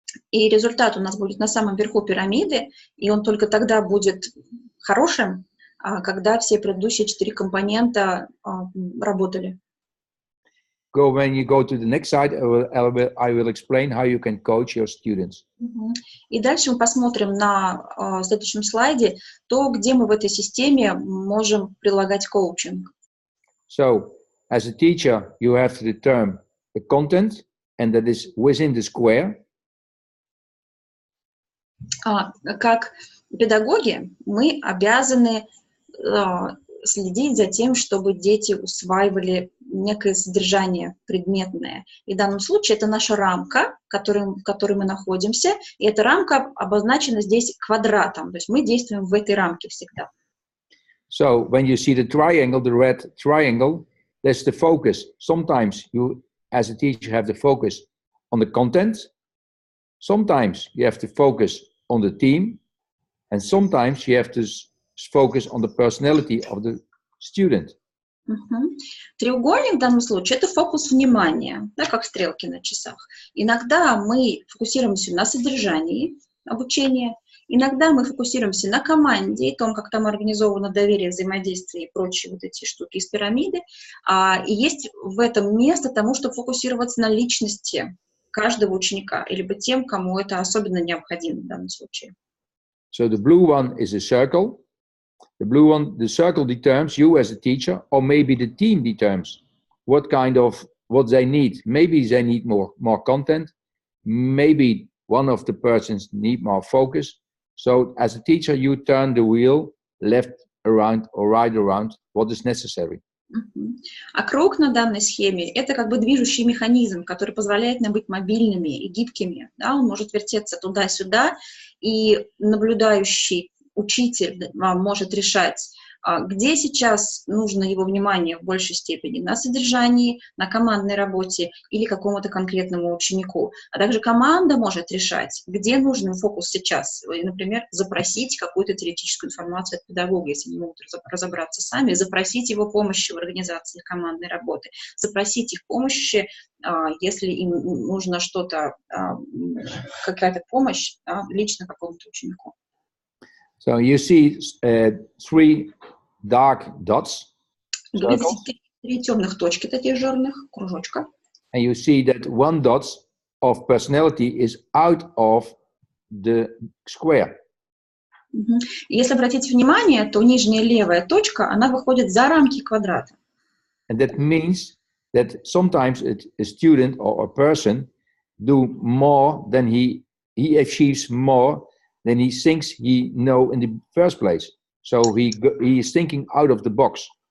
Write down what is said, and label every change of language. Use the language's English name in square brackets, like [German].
[Russian] И результат у нас будет на самом верху пирамиды, и он только тогда будет хорошим, когда все предыдущие 4 компонента работали. [English] When you go to the next slide, I will explain how you can coach your students. [Russian] И дальше мы посмотрим на следующем слайде то, где мы в этой системе можем прилагать коучинг. [English] So, as a teacher, you have to determine the content, and that is within the square. [Russian] Как педагоги мы обязаны следить за тем, чтобы дети усваивали некое содержание предметное. И в данном случае это наша рамка, в которой мы находимся, и эта рамка обозначена здесь квадратом, то есть мы действуем в этой рамке всегда. [English] So, when you see the triangle, the red triangle, that's the focus. Sometimes you, as a teacher, have the focus on the content. Sometimes you have to focus on the team, and sometimes you have to focus on the personality of the student. [Russian] Треугольник в данном случае — это фокус внимания, да, как стрелки на часах. Иногда мы фокусируемся на содержании обучения, иногда мы фокусируемся на команде и том, как там организовано доверие, взаимодействие и прочие вот эти штуки из пирамиды. И есть в этом место тому, чтобы фокусироваться на личности каждого ученика, либо тем, кому это особенно необходимо в данном случае. [English] So the blue one is a circle. The circle determines you as a teacher, or maybe the team determines what they need. Maybe they need more content. Maybe one of the persons need more focus. So as a teacher, you turn the wheel left around or right around what is necessary. [Russian] А круг на данной схеме — это как бы движущий механизм, который позволяет нам быть мобильными и гибкими. Да? Он может вертеться туда-сюда, и наблюдающий учитель может решать, где сейчас нужно его внимание в большей степени: на содержании, на командной работе или какому-то конкретному ученику. А также команда может решать, где нужен фокус сейчас. Например, запросить какую-то теоретическую информацию от педагога, если не могут разобраться сами, запросить его помощи в организации командной работы, запросить их помощи, если им нужно что-то, какая-то помощь, лично какому-то ученику. [English] So you see 3 dark dots. [Russian] Вы видите 3 темных точки, таких жирных кружочка. [English] And you see that 1 dot of personality is out of the square. [Russian] Если обратить внимание, то нижняя левая точка, она выходит за рамки квадрата. [English] And that means that sometimes a student or a person do more than he achieves more than he thinks he know in the first place. So he is thinking out of the box.